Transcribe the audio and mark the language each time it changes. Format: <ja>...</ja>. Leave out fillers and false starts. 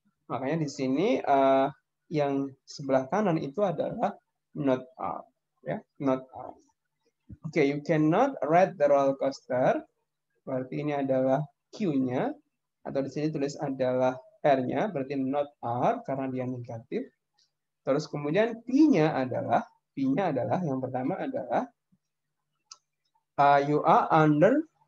<id>Makanya di sini yang sebelah kanan itu adalah not R, ya, not R.</id> <en>Oke, you cannot ride the roller coaster.</en> <id>Berarti ini adalah Q-nya, atau di sini tulis adalah R-nya, berarti not R karena dia negatif. Terus kemudian P-nya adalah yang pertama adalah you are under</id>